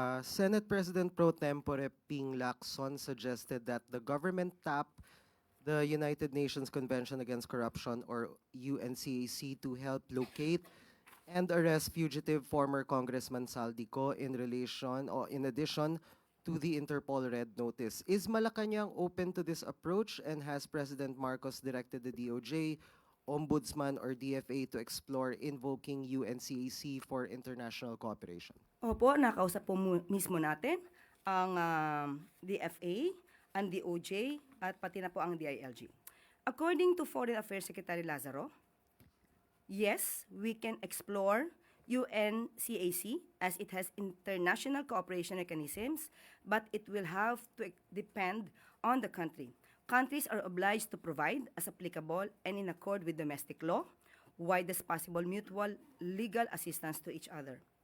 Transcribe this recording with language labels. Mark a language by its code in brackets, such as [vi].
[en] Senate President Pro Tempore Ping Lacson suggested that the government tap the United Nations Convention Against Corruption, or UNCAC, to help locate and arrest fugitive former Congressman Saldico in addition to the Interpol Red Notice. Is Malacanang open to this approach, and has President Marcos directed the DOJ, Ombudsman, or DFA to explore invoking UNCAC for international cooperation? [tl] Opo, nakausap po mismo natin ang DFA ang DOJ, at pati na po ang DILG. [en] According to Foreign Affairs Secretary Lazaro, yes, we can explore UNCAC as it has international cooperation mechanisms, but it will have to depend on the country. Countries are obliged to provide, as applicable and in accord with domestic law, widest possible mutual legal assistance to each other.